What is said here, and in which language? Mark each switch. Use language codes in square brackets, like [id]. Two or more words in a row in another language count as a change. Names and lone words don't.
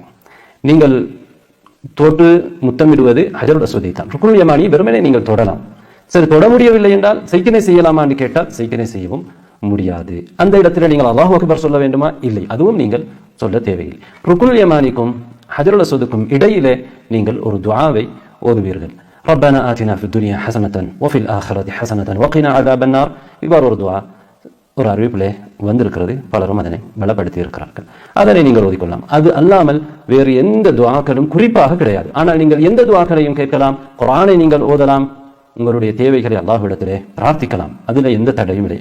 [ta] நீங்கள் தொட்டு முத்தமிடுவது ஹஜருல் அஸ்வதை தான். ருக்னுல் யமானியை வெறுமனே நீங்கள் தொடலாம். சரி, தொட முடியவில்லை என்றால் செய்கினை செய்யலாமா என்று கேட்டால் செய்கினை செய்யவும் முடியாது. அந்த இடத்துல நீங்கள் [ar] الله أكبر [ta] சொல்ல வேண்டுமா? இல்லை, அதுவும் நீங்கள் சொல்ல தேவையில்லை. ருக்னுல் யமானிக்கும் ஹஜருல் அஸ்வதுக்கும் இடையிலே நீங்கள் ஒரு துஆவை ஓதுவீர்கள். [ar] ربنا آتنا في الدنيا حسنة وفي الآخرة حسنة وقنا عذاب النار. [ta] இவ்வாறு ஒரு துஆ ஒரு அறிவிப்பிலே வந்திருக்கிறது. பலரும் அதனை பலப்படுத்தி இருக்கிறார்கள். அதனை நீங்கள் ஓதிக்கொள்ளலாம். அது அல்லாமல் வேறு எந்த துஆக்களும் குறிப்பாக கிடையாது. ஆனால் நீங்கள் எந்த துஆக்களையும் கேட்கலாம். குர்ஆனை நீங்கள் ஓதலாம். உங்களுடைய தேவைகளை அல்லாஹ்விடத்திலே பிரார்த்திக்கலாம். அதில் எந்த தடையும் இல்லை.